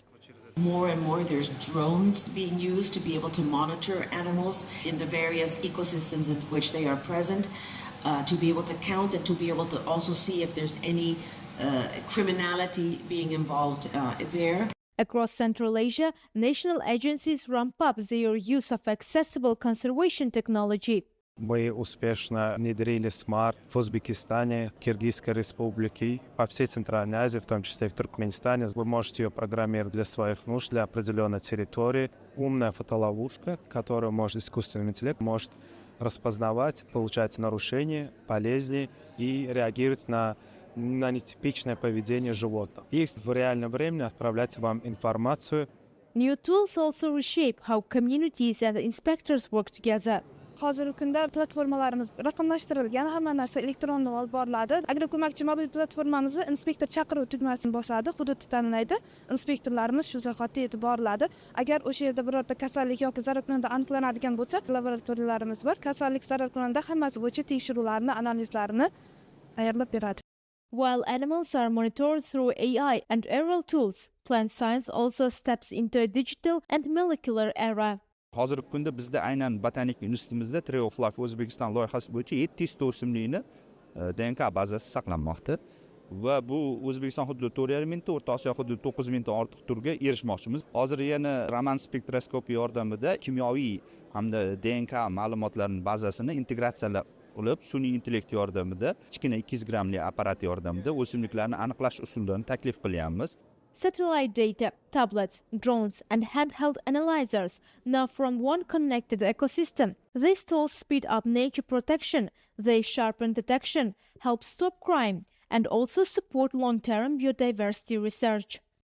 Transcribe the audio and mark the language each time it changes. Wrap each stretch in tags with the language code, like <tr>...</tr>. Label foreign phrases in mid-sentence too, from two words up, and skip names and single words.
<en>More and more there's drones being used to be able to monitor animals in the various ecosystems in which they are present, to be able to count and to be able to also see if there's any criminality being involved there. Across Central Asia, national agencies ramp up their use of accessible conservation technology.</en> <ru>Мы успешно внедрили смарт в Узбекистане, Киргизской Республике, по всей Центральной Азии, в том числе и в Туркменистане. Вы можете ее программировать для своих нужд, для определенной территории. Умная фотоловушка, которую может искусственный интеллект может распознавать, получать нарушения, болезни и реагировать на нетипичное поведение животных. И в реальном времени отправлять вам информацию.</ru> <en>New tools also reshape how communities and inspectors work together.</en> <uz>Hozirgi kunda platformalarimiz raqamlashtirilgan, hamma narsa elektronda olib boriladi. Agroko'makchi mobil platformamizni inspektor chaqiruv tugmasini bosadi, hududni tanlaydi. Inspektorlarimiz shu zahoti yetib boriladi. Agar o'sha yerda birorta kasallik yoki zararkunanda aniqlanadigan bo'lsa, laboratoriyalarimiz bor. Kasallik zararkunanda hammasi bo'yicha tekshiruvlarni, analizlarini tayyorlab beradi.</uz> <en>While animals are monitored through AI and aerial tools, plant science also steps into a digital and molecular era.</en> <uz>Hozirgi kunda bizda aynan botanika institutimizda Tree of Life O'zbekiston loyihasi bo'yicha 700 ta o'simlikni DNK bazasi saqlanmoqda va bu O'zbekiston hududi 4,5 mingta, O'rta Osiyo hududi 9 mingta ortiq turga erishmoqchimiz. Hozir yana Raman spektroskopiya yordamida kimyoviy hamda DNK ma'lumotlarining bazasini integratsiyalab olib, sun'iy intellekt yordamida kichkina 200 grammli apparat yordamida o'simliklarni aniqlash usullarini taklif qilyapmiz.</uz> <en>Satellite data, tablets, drones, and handheld analyzers, now from one connected ecosystem. These tools speed up nature protection, they sharpen detection, help stop crime, and also support long-term biodiversity research.</en>